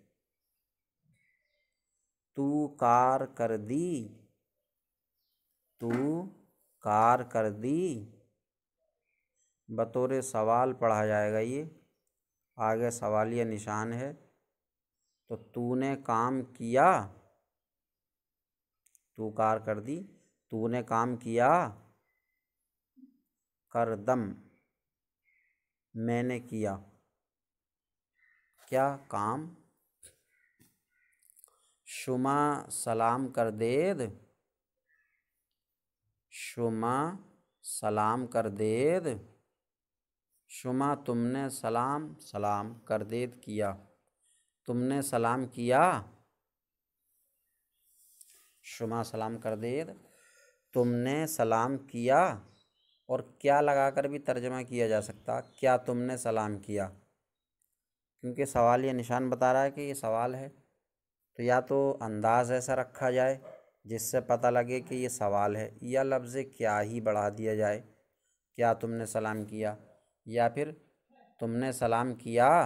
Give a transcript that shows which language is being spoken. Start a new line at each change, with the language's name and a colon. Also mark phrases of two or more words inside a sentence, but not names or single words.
Persian: تو کار کر دی، تو کار کر دی،
Urdu: بطور سوال پڑھا جائے گا، یہ آگے سوالیہ نشان ہے، تو نے کام کیا،
Persian: تو کار کر دی،
Urdu: تو نے کام کیا، کردم میں نے کیا، کیا کام،
Persian: شما سلام کر دید، شما سلام کر دید، شما
Urdu: تم نے سلام
Persian: سلام کر دید
Urdu: کیا، تم نے سلام کیا،
Persian: شما سلام کر دید،
Urdu: تم نے سلام کیا، اور کیا لگا کر بھی ترجمہ کیا جا سکتا، کیا تم نے سلام کیا، کیونکہ سوالیہ نشان بتا رہا ہے کہ یہ سوال ہے، تو یا تو انداز ایسا رکھا جائے جس سے پتہ لگے کہ یہ سوال ہے، یا لفظ کیا ہی بڑھا دیا جائے، کیا تم نے سلام کیا، یا پھر تم نے سلام کیا